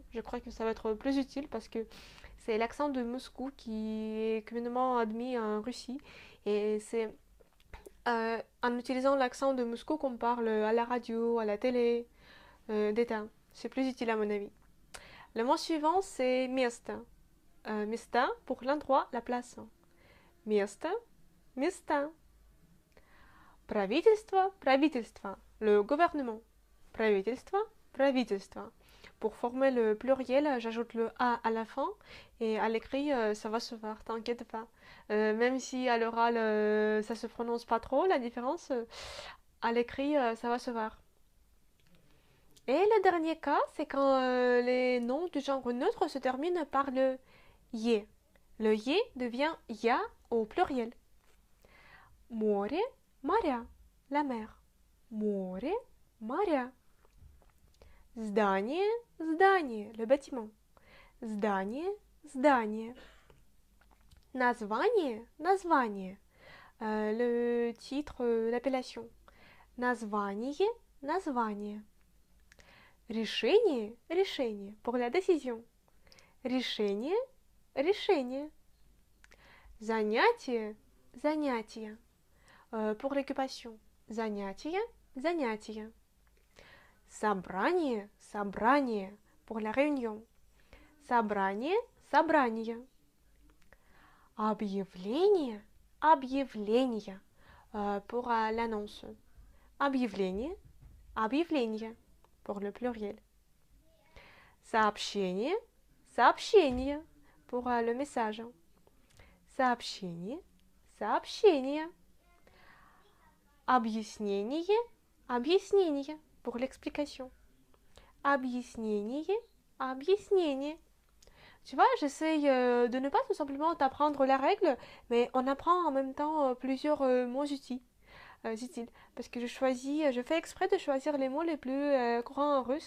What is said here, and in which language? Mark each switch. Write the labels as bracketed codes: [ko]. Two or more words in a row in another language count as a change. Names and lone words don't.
[fr] Je crois que ça va être plus utile parce que c'est l'accent de Moscou qui est communément admis en Russie. Et c'est en utilisant l'accent de Moscou qu'on parle à la radio, à la télé, d'État. C'est plus utile à mon avis. Le mot suivant, c'est место. Место pour l'endroit, la place. [ru] Место, места. Правительство, правительство, [fr] le gouvernement. [ru] Правительство, правительство. [fr] Pour former le pluriel, j'ajoute le A à la fin et à l'écrit, ça va se faire, t'inquiète pas. Même si à l'oral, ça se prononce pas trop, la différence, à l'écrit, ça va se faire. Et le dernier cas, c'est quand les noms du genre neutre se terminent par le «е». Le «е» devient «я» au pluriel. [ru] Море, моря, [fr] la mer. [ru] Море, моря. Здание, здание, [fr] le bâtiment. [ru] Здание, здание. Название, название, [fr] le titre, l'appellation. [ru] Название, название. Решение, решение, [fr] pour la décision. [ru] Решение, решение. Занятие, занятие. [fr] Pour l'occupation. [ru] Занятие, занятие. Собрание, собрание. [fr] Pour la réunion. [ru] Собрание, собрание. Объявление, объявление. [fr] Pour l'annonce. [ru] Объявление, объявление. [fr] Pour le pluriel. [ru] Сообщение, сообщение. [fr] Pour le message. [ru] Сообщение, сообщение. Объяснение, объяснение. [fr] Pour l'explication. [ru] Объяснение, объяснение. [fr] Tu vois, j'essaye de ne pas tout simplement t'apprendre la règle, mais on apprend en même temps plusieurs mots utiles. Parce que je fais exprès de choisir les mots les plus courants en russe.